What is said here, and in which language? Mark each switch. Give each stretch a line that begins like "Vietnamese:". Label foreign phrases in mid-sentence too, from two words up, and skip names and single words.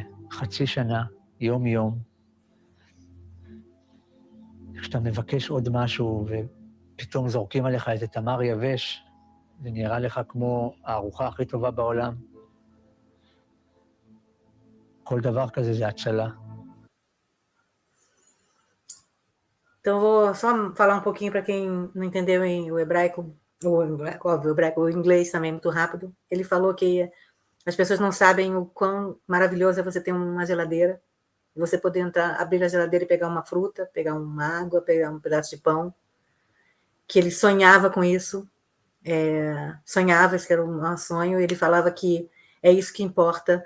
Hebrew: חצי שנה, יום-יום. כשאתה מבקש עוד משהו ופתאום זורקים עליך איזה תמר יבש, זה נראה לך כמו הארוחה הכי טובה בעולם. כל דבר כזה זה הצלה.
Portuguese: Então, eu vou só falar um pouquinho para quem não entendeu o hebraico, óbvio, o hebraico, o inglês também muito rápido. Ele falou que as pessoas não sabem o quão maravilhoso é você ter uma geladeira, você poder entrar, abrir a geladeira e pegar uma fruta, pegar uma água, pegar um pedaço de pão, que ele sonhava com isso, sonhava, isso era um sonho, e ele falava que é isso que importa.